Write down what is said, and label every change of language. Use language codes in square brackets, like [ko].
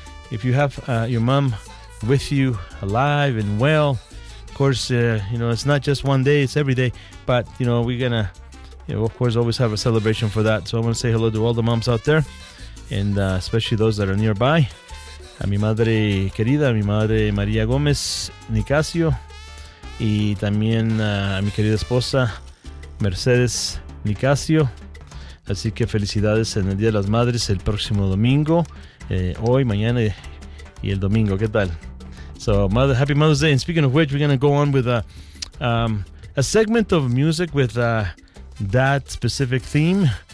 [en] If you have your mom with you, alive and well. Of course, you know, it's not just one day, it's every day, but, you know, we're going to, you know, of course, always have a celebration for that. So I want to say hello to all the moms out there, and especially those that are nearby. [es] A mi madre querida, a mi madre María Gómez Nicasio, y también a mi querida esposa Mercedes Nicasio. Así que felicidades en el Día de las Madres el próximo domingo, hoy, mañana y el domingo. ¿Qué tal? [en] So, happy Mother's Day. And speaking of which, we're going to go on with a segment of music with that specific theme.